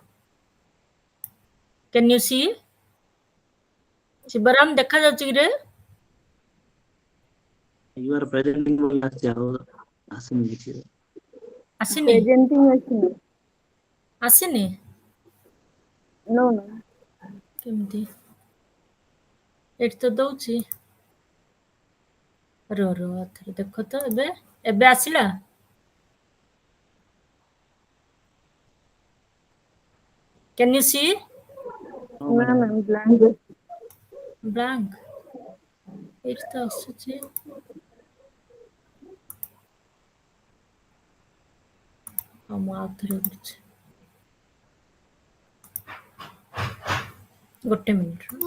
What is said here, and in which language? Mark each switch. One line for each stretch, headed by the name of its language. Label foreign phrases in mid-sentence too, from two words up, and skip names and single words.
English: Can you see?
Odia: ଶିବରାମ ଦେଖାଯାଉଛି କିରେ?
English: You are presenting
Odia: ବୋଲି ଆସିଛି, ଆଉ ଆସିନି କିଛି। ଆସିନି? presenting ଅଛି। ଆସିନି?
English: No, no.
Odia: କେମିତି? ଏଠି ତ ଦଉଛି। ଥରେ ଦେଖ ତ, ଏବେ ଆସିଲା?
English: Can you see? No, ma'am, blank ଅଛି।
Odia: Blank. ଏଠି ତ ଆସୁଛି। ହଁ, ମୁଁ ଆଉ ଥରେ କରୁଛି, ଗୋଟେ ମିନିଟ୍।